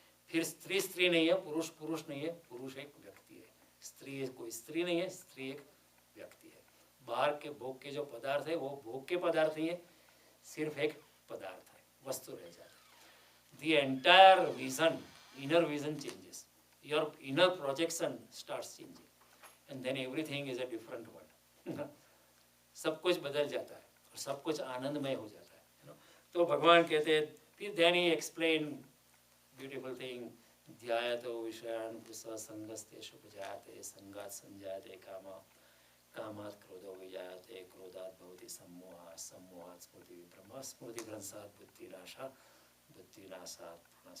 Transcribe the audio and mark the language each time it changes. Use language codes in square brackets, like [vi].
[hi] फिर स्त्री स्त्री नहीं है, पुरुष पुरुष नहीं है, पुरुष एक व्यक्ति है, स्त्री कोई स्त्री नहीं है, स्त्री एक व्यक्ति है। बाहर के भोग के जो पदार्थ है वो भोग के पदार्थ नहीं है, सिर्फ एक पदार्थ है, वस्तु रह जाता है। [en] The entire vision, inner vision changes. Your inner projection starts changing, and then everything is a different world. [hi] सब कुछ बदल जाता है और सब कुछ आनंदमय हो जाता है। तो भगवान कहते हैं, फिर then he explain beautiful thing. [sa] ध्यायतो विषयान् पुरुषसंगस्तेषु उपजायते, संगात् संजायते कामः, कामात् क्रोधो विजायते, क्रोधात् भवति सम्मोहः, सम्मोहात् स्मृतिविभ्रमः, स्मृतिभ्रंशात् बुद्धिनाशः, बुद्धिनाशात्।